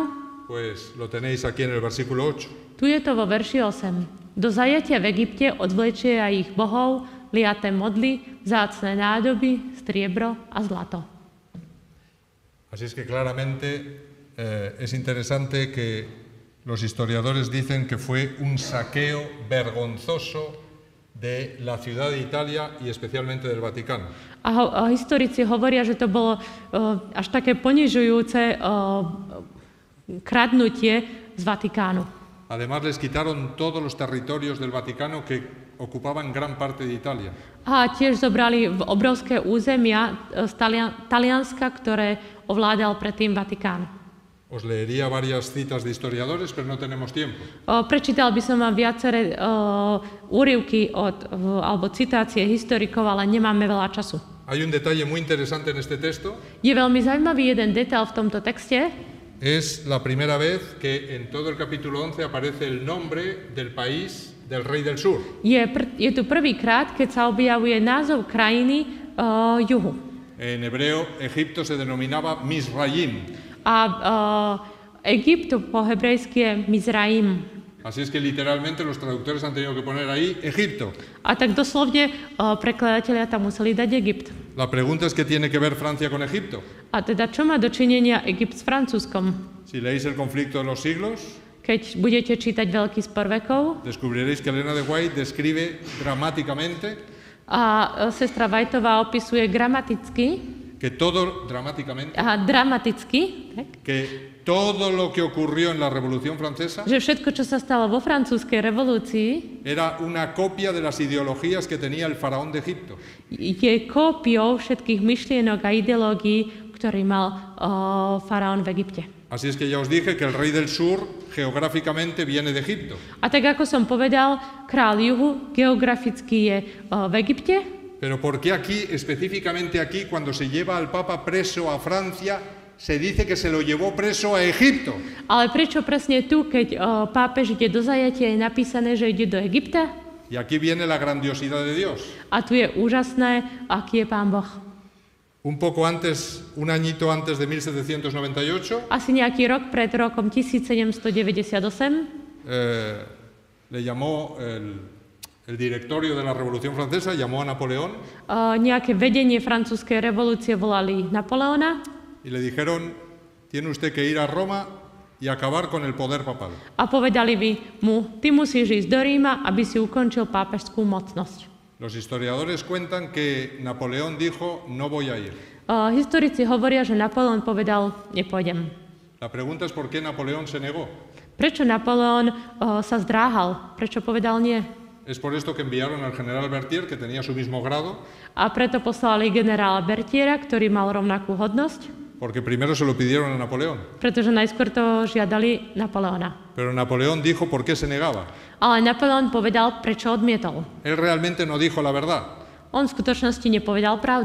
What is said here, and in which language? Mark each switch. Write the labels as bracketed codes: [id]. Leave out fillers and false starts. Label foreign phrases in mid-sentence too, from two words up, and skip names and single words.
[es] Pues lo tenéis aquí en el versículo 8. [sk] Tu je to vo verši 8. Do zajatia v Egypte odvlečie aj ich bohov, liaté modly, vzácne nádoby, striebro a zlato. [es] Así es que claramente es interesante que los historiadores dicen que fue un saqueo vergonzoso de la ciudad de Italia y especialmente del Vaticano. [sk] A historici hovoria, že to bolo až také ponižujúce kradnutie z Vatikánu. [es] Además les quitaron todos los territorios del Vaticano que ocupaban gran parte de Italia. [sk] A tiež zobrali obrovské územia z Talianska, ktoré ovládal predtým Vatikán. [es] Os leería varias citas de historiadores, pero no tenemos tiempo. [sk] Prečítal by som vám viaceré úryvky alebo citácie historikov, ale nemáme veľa času. [es] Hay un detalle muy interesante en este texto. [sk] Je veľmi zaujímavý jeden detail v tomto texte. [es] Es la primera vez que en todo el capítulo 11 aparece el nombre del país del rey del sur. [sk] Je tu prvýkrát, keď sa objavuje názov krajiny juhu. [es] En hebreo, Egipto se denominaba Misraim. [sk] A Egypt po hebrejsky je Mizraim. [es] Así es que literalmente los traductores han tenido que poner ahí Egipto. [sk] A tak doslovne prekladatelia tam museli dať Egypt. [es] La pregunta es ¿qué tiene que ver Francia con Egipto? [sk] A teda čo má dočinenia Egypt s Francúzskom? [es] Si leéis el conflicto de los siglos, [sk] keď budete čítať Veľký spor vekov, [es] descubriréis que Elena de White describe dramáticamente [sk] a sestra Whiteová opisuje gramaticky, [es] que todo dramáticamente [sk] dramaticky, tak? [es] que todo lo que ocurrió en la Revolución Francesa [sk] že všetko, čo sa stalo vo francúzskej revolúcii, [es] era una copia de las ideologías que tenía el faraón de Egipto. [sk] Je kópiou všetkých myšlienok a ideológií, ktorý mal faraón v Egypte. [es] Así es que ya os dije que el rey del sur geográficamente viene de Egipto. [sk] A tak ako som povedal, král juhu geograficky je v Egypte. [es] Pero ¿por qué aquí, específicamente aquí, cuando se lleva al Papa preso a Francia, se dice que se lo llevó preso a Egipto? [sk] Ale prečo presne tu, keď pápež ide do zajatia, je napísané, že ide do Egypta? [es] Y aquí viene la grandiosidad de Dios. [sk] A tu je úžasné, aký je Pán Boh. [es] Un poco antes, un añito antes de 1798, [sk] asi nejaký rok pred rokom 1798, [es] le llamó el directorio de la Revolución Francesa, llamó a Napoleón [sk] nejaké vedenie francúzskej revolúcie volali Napoleona [es] y le dijeron, tiene usted que ir a Roma y acabar con el poder papal. [sk] A povedali mu, ty musíš ísť do Ríma, aby si ukončil pápežskú mocnosť. [es] Los historiadores cuentan que Napoleón dijo, no voy a ir. [sk] Historici hovoria, že Napoleón povedal, nepôjdem. [es] La pregunta es por qué Napoleón se negó. [sk] Prečo Napoleón sa zdráhal? Prečo povedal nie? [es] Es por esto que enviaron al general Berthier, que tenía su mismo grado. [sk] A preto poslali generála Berthiera, ktorý mal rovnakú hodnosť. [es] Porque primero se lo pidieron a Napoleón. [sk] Pretože najskôr to žiadali Napoleona. [es] Pero Napoleón dijo por qué se negaba. [sk] Ale Napoleón povedal, prečo odmietol. [es] Él realmente no dijo la verdad. [sk] On v skutočnosti nepovedal pravdu.